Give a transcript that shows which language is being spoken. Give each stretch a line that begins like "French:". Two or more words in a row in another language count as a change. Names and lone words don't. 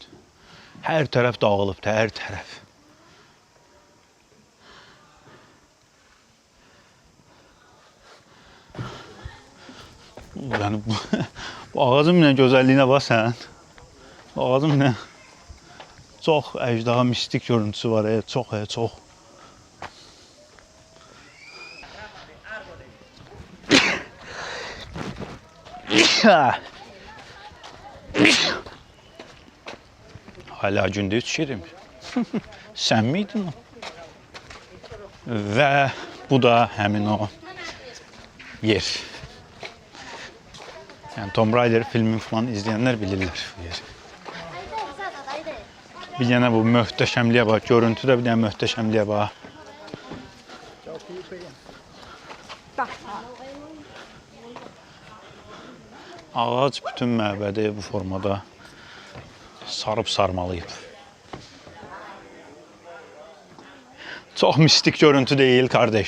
Azerbaijani: Hər tərəf dağılıbdır, hər tərəf. Yəni bu ağacın nə gözəlliyinə bax sən. Bu ağacın nə çox əcdaha mistik görüntüsü var, çox.
Turkish: Hala günde 3 şey demiş. Sen miydin o? Ve bu da hemen o yer. Yani Tomb Raider filmi falan izleyenler bilirler bu yeri.
Azerbaijani: Bir yana bu möhtəşəmliyə bax, görüntüdə bir dənə möhtəşəmliyə bax. Ağac bütün məbədi bu formada sarıb sarmalayıb. Çox mistik görüntü deyil, kardeş.